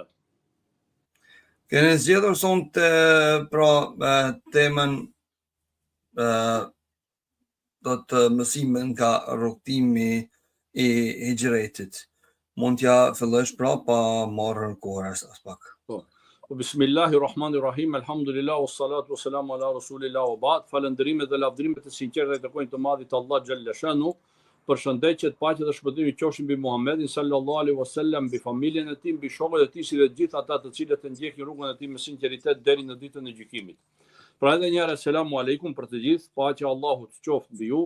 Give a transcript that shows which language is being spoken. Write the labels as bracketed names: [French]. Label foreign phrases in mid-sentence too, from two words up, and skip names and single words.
[Albanian] Keni zgjedhur sonte temën do të mësime nga rrugtimi i hijretit. Mund t'ja fillosh pa marrë kohë as pak. [Arabic] بسم الله الرحمن الرحيم، الحمد لله، والصلاة والسلام على رسول الله وبعد. [Albanian] Falënderimet dhe lavdrimet e sinqerta i takojnë të madhit Allah [Arabic] جل شأنه. [Albanian] Përshëndetjet, paqja dhe shpëtimi qofshin mbi Muhammedin [Arabic] صلى الله عليه وسلم, [Albanian] mbi familjen e tij, mbi shokët e tij, si dhe gjithë ata të cilët e ndjekin rrugën e tij me sinqeritet deri në ditën e gjykimit. Pra edhe një herë [Arabic] السلام عليكم [Albanian] për të gjithë, paqja e Allahut qoftë mbi ju.